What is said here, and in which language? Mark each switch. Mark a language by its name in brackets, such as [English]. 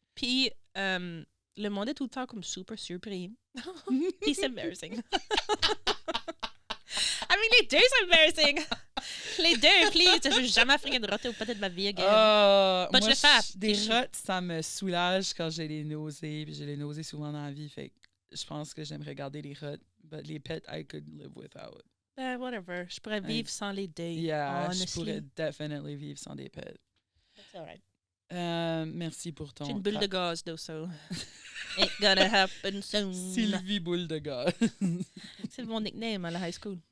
[French] Puis le monde est tout le temps comme super surpris. Puis c'est embarrassing. Les deux sont embarrassing. Les deux, please. Je veux jamais faire de roter ou peut-être ma vie again. Moi, des rotes, ça me soulage quand j'ai les nausées. Puis j'ai les nausées souvent dans la vie. Fait que je pense que j'aimerais garder les rotes. [English] But les pets, I could live without. Whatever. [French] Je pourrais vivre sans les deux. Yeah, je pourrais definitely vivre sans des pets. [English] That's all right. [French] Merci pour ton... J'ai une boule de gaz, though, so... [English] Ain't gonna happen soon. [French] Sylvie Boule de gaz. C'est mon nickname à la high school.